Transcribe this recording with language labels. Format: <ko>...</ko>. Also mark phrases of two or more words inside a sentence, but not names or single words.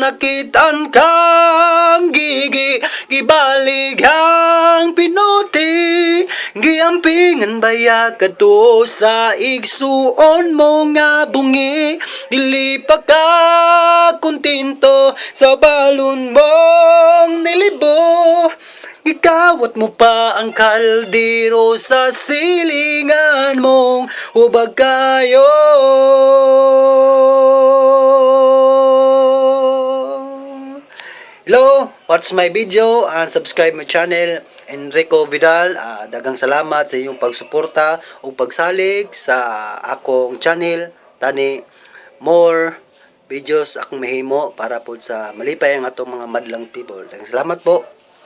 <ceb>Nakitaan kang gibalig ang pinuti, giampingan baya kadto sa igsuon mo nga bungi. Dili pa ka kontento sa balon mong nilibo, gikawat mo pa ang kaldero sa silingan mong hubag kayo.</ceb> <en>Hello, watch my video and subscribe my channel, Enrico Vidal.</en> <ceb>Dagang salamat sa iyong pagsuporta o pagsalig sa akong channel. Tani</ceb> <en>more videos</en> <ceb>akong mahimo para po sa malipay ang atong mga madlang people. Dagang salamat po.</ceb>